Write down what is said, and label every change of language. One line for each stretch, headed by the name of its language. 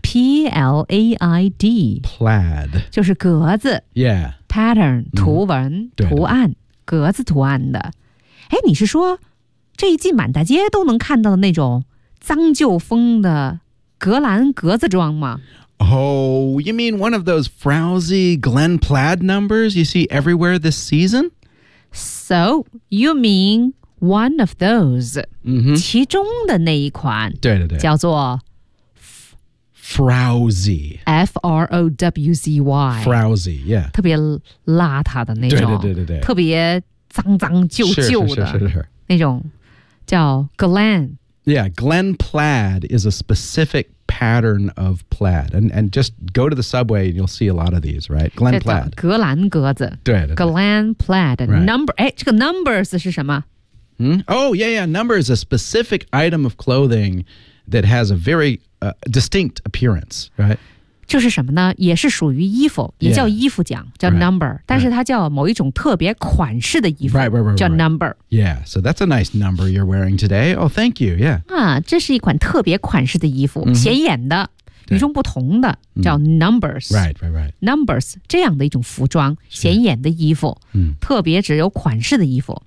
English: P-L-A-I-D Plaid
Chinese: 就是格子
English: Yeah
Chinese: Pattern 图文、mm-hmm. 图案对对对格子图案的哎，你是说这一季满大街都能看到的那种脏旧风的格兰格子装吗
English: Oh, you mean one of those frowsy Glen Plaid numbers you see everywhere this season? So, you mean one of those、 mm-hmm.
Chinese: 其中的那一款对对对叫做
English: Frowsy F-R-O-W-Z-Y Frowsy, yeah
Chinese: 特别邋遢的那种对对对对特别脏脏旧旧的是那种叫 Glen
English: Yeah, Glen plaid is a specific pattern of plaid and just go to the subway and you'll see a lot of these, right? Glen plaid
Chinese: 格兰格子对对对
English: Glen plaid、right.
Chinese: Number 哎，这个 numbers 是什么、
English: hmm? Oh, yeah, yeah Number is a specific item of clothing that has a very、distinct appearance, right?
Chinese: 就是什么呢也是属于衣服也叫衣服奖
English: yeah,
Chinese: 叫 number right, 但是它叫某一种特别款式的衣服
English: right, right, right,
Chinese: 叫 number
English: right, right. Yeah, so that's a nice number you're wearing today Oh, thank you, yeah
Chinese: 啊，这是一款特别款式的衣服、mm-hmm. 显眼的与众不同的叫 numbers
English: Right, right, right
Chinese: Numbers 这样的一种服装显眼的衣服、 mm-hmm. 特别只有款式的衣服